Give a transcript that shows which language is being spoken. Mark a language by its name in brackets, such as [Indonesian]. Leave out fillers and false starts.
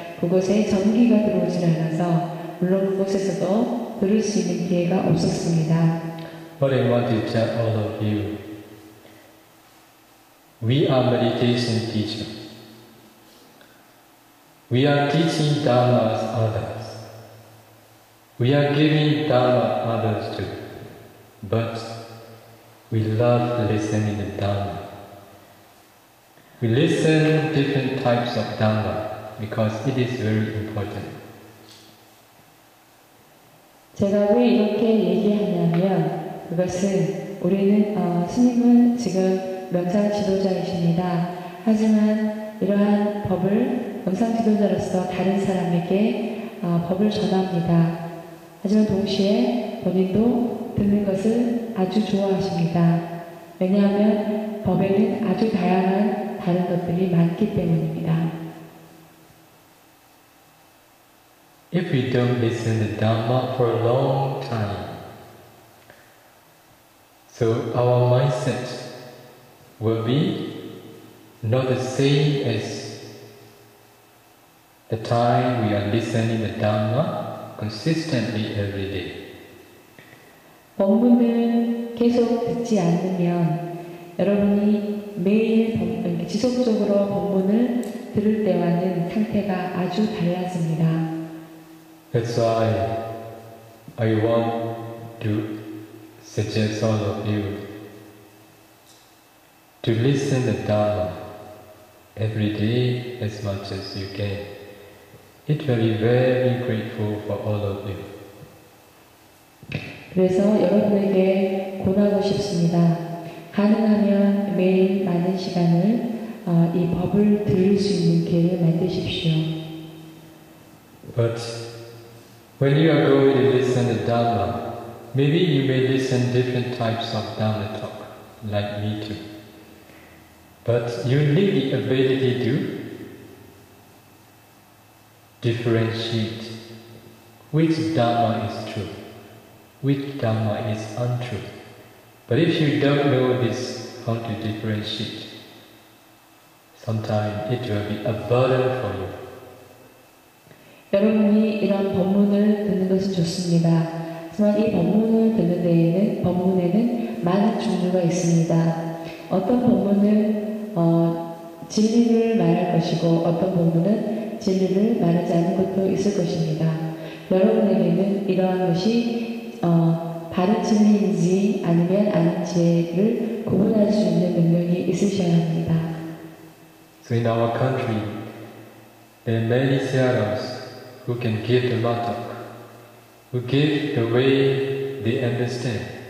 [Korean] 그곳에 전기가 들어오질 않아서 물론 그곳에서도 들을 수 있는 기회가 없었습니다. [English] But I want to tell all of you, we are meditation teachers. We are teaching Dharma to others. We are giving Dharma others too. But we love listening to Dharma. We listen different types of Dharma because it is very important. [Korean] 제가 왜 이렇게 얘기하냐면 그것은 스님은 지금 명상 지도자이십니다. 하지만 이러한 법을 명상 지도자로서 다른 사람에게 법을 전합니다. 하지만 동시에 본인도 듣는 것을 아주 좋아하십니다. 왜냐하면 법에는 아주 다양한 다른 것들이 많기 때문입니다. [English] If we don't listen to Dhamma for a long time, so our mindset will be not the same as the time we are listening to Dhamma consistently every day. [Korean] 법문을 계속 듣지 않으면 여러분이 매일 지속적으로 법문을 들을 때와는 상태가 아주 달라집니다. [English] That's why I want to suggest all of you to listen to Dhamma every day as much as you can. It will be very grateful for all of you. [Korean] 그래서 여러분에게 권하고 싶습니다. 가능하면 매일 많은 시간을 이 법을 들을 수 있는 기회를 만드십시오. [English] But when you are going to listen to Dhamma, maybe you may listen different types of Dhamma talk, like me too. But you need the ability to differentiate which Dhamma is true, which Dhamma is untrue. But if you don't know this, how to differentiate, sometimes it will be a burden for you. [Korean] 여러분이 이런 법문을 듣는 것은 좋습니다. 하지만 이 법문을 듣는 법문에는 많은 종류가 있습니다. 어떤 법문은 진리를 말할 것이고 어떤 법문은 진리를 말하지 않는 것도 있을 것입니다. 여러분에게는 이러한 것이 바른 진리인지 아니면 아닌지를 구분할 수 있는 능력이 있으셔야 합니다. [English] So in our country, there are many Sayadaws who can give the matak, who give the way they understand.